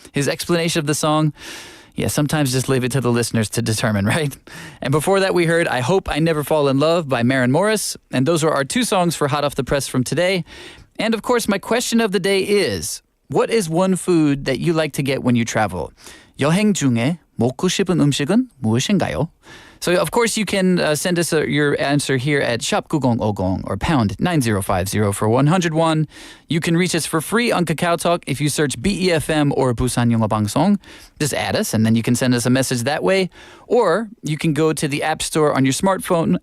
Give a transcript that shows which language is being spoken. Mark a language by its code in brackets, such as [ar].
[en] His explanation of the song, yeah, sometimes just leave it to the listeners to determine, right? And before that, we heard I Hope I Never Fall in Love by Maren Morris. And those are our two songs for Hot Off the Press from today. And of course, my question of the day is, what is one food that you like to get when you travel? [ko] 여행 중에 먹고 싶은 음식은 무엇인가요? [en] So, of course, you can send us your answer here at shop 9050 or pound 9050 for 101. You can reach us for free on Kakao Talk if you search BEFM or 부산영어방송. Just add us, and then you can send us a message that way. Or you can go to the App Store on your smartphone.